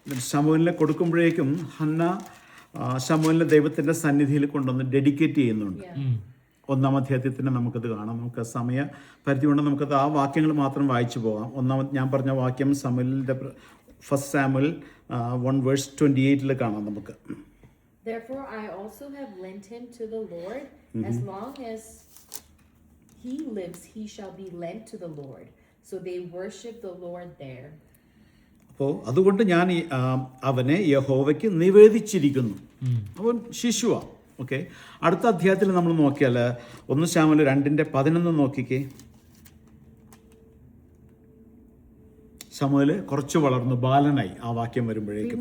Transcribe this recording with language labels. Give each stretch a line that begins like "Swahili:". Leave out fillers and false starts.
Malayalam: ശമൂവേലിനെ കൊടുക്കുമ്പോഴേക്കും Hannah ശമൂവേലിനെ ദൈവത്തിൻ്റെ സന്നിധിയിൽ കൊണ്ടുവന്ന് ഡെഡിക്കേറ്റ് ചെയ്യുന്നുണ്ട്. 1-ാം അധ്യായത്തിൽ നമുക്കത് കാണാം. നമുക്ക് സമയ പരിധി കൊണ്ട് നമുക്കത് ആ വാക്യങ്ങൾ മാത്രം വായിച്ചു പോകാം. ഞാൻ പറഞ്ഞ വാക്യം ശമൂവേലിൻ്റെ ഫസ്റ്റ് സാമുവേൽ 1:28 കാണാം നമുക്ക്.
English: Therefore I also have lent him to the Lord. As long as he lives, he shall be lent to the Lord. So they worship the Lord there.
Malayalam: അപ്പോൾ അതുകൊണ്ട് ഞാൻ അവനെ യഹോവയ്ക്ക് നിവേദിച്ചിരിക്കുന്നു. അവൻ ശിശുവാണ്. ഓക്കെ, അടുത്ത അധ്യായത്തിൽ നമ്മൾ നോക്കിയാൽ 1 ശമൂവേൽ 2:11 നോക്കിക്കേ. ശമൂവേൽ കുറച്ച് വളർന്നു ബാലനായി. ആ വാക്യം വരുമ്പോഴേക്കും